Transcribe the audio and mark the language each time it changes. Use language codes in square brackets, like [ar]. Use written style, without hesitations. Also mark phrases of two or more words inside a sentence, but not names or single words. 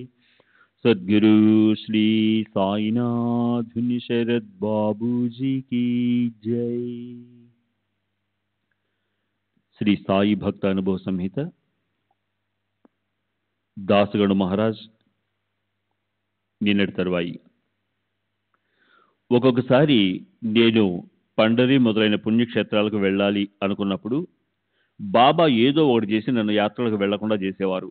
[hi] सद्गुरु श्री साईनाथ शरद बाबूजी की जय। श्री साई भक्त अनुभव संहित [te] దాసగణ మహారాజ్ నిన్నటి తరువాయి. ఒక్కొక్కసారి నేను పండరి మొదలైన పుణ్యక్షేత్రాలకు వెళ్ళాలి అనుకున్నప్పుడు బాబా ఏదో ఒకటి చేసి నన్ను యాత్రలకు వెళ్లకుండా చేసేవారు.